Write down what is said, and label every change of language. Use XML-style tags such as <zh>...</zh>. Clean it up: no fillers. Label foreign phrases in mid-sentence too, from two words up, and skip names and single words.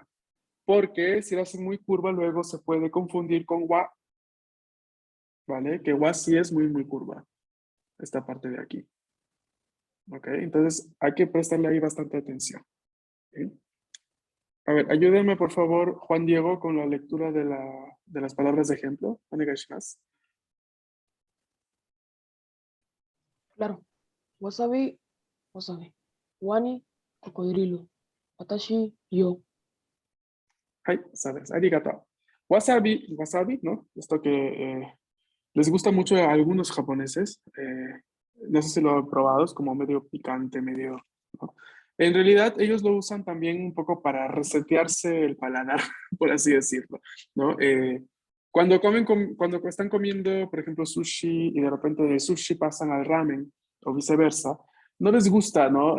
<es>Porque si la hacen muy curva, luego se puede confundir con wa, ¿vale? Que wa sí es muy curva, esta parte de aquí. ¿Ok? Entonces hay que prestarle ahí bastante atención. ¿Ok? A ver, ayúdenme por favor, Juan Diego, con la lectura de las palabras de ejemplo.</es> <ja>Onegaishimasu.</ja> <es>Claro. Wasabi, wasabi. Wani, cocodrilo. Watashi, yo. Hai, sabes, arigato. Wasabi, wasabi, ¿no? Esto que les gusta mucho a algunos japoneses. No sé si lo han probado, es como medio picante, medio, ¿no? En realidad, ellos lo usan también un poco para resetearse el paladar, por así decirlo, ¿no? Cuando están comiendo, por ejemplo, sushi y de repente de sushi pasan al ramen o viceversa, no les gusta, ¿no?</es>